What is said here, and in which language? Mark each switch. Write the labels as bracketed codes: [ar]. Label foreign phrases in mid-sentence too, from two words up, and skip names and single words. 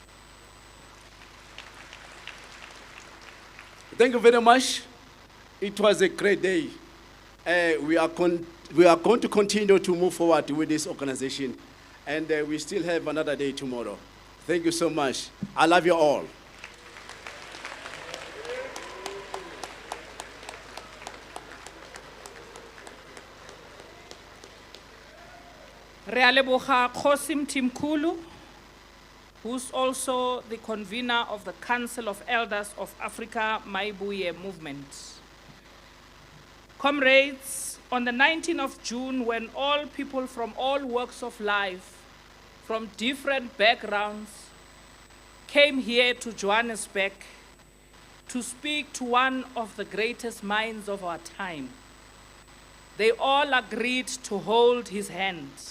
[en] Thank you very much. It was a great day. We are going to continue to move forward with this organization, and we still have another day tomorrow. Thank you so much. I love you all. [nso] Re a leboga Kgosi Mthimkhulu, [en] who's also the convener of the Council of Elders of Afrika Mayibuye movement. Comrades, on the 19th of June, when all people from all walks of life, from different backgrounds, came here to Johannesburg to speak to one of the greatest minds of our time, they all agreed to hold his hand.